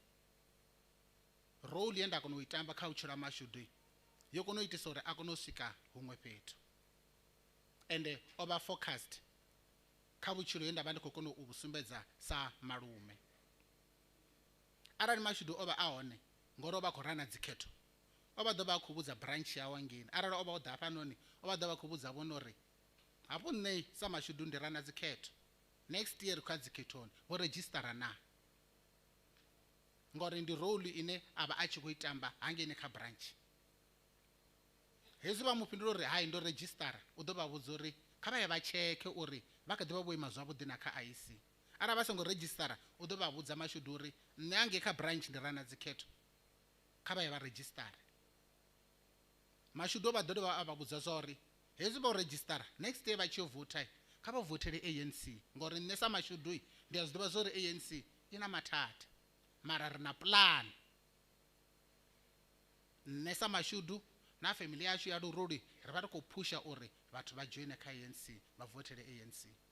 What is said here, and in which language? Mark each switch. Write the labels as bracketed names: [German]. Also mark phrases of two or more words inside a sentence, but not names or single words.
[Venda] role ye nda kona u i tamba kha vhutshilo ha Mashudu yo kona u itisa uri a kone u swika huṅwe fhethu ende o vha focused kha vhutshilo ye nda vha ndi khou kona u vhu sumbedza sa malume arali Mashudu o vha a hone ngori o vha a khou rana dzikhetho o vha ḓo vha a khou vhudza branch yawe ngeni arali o vha o ḓa hafhanoni o vha ḓo vha a khou vhudza vhone uri hafhu nṋe sa Mashudu ndi rana dzikhetho [English] next year [Venda] kha dzikhethoni vho registara na ngori ndi role ine a vha a tshi khou i tamba hangeni kha branch hezwi vha mu fhindula uri hai ndo registara u ḓo vha vhudza uri kha vha ye vha tshekhe uri vha kha ḓi vha vho ima zwavhuḓi na kha IEC arali vha songo registara u ḓo vha vhudza Mashudu uri nṋe hangei kha branch ndi rana dzikhetho kha vha ye vha registara Mashudu vha ḓo dovha a vha vhudza zwa uri hezwi vha u registara [English] next year [Venda] vha tshi yo vota kha vha votele ANC ngori nṋe sa Mashudu ndi a zwi ḓivha zwa uri ANC i na mathada mara ri na plan nṋe sa Mashudu na family yashu ya Luruli ri vha ri khou phusha uri vhathu vha joine kha ANC vha votele ANC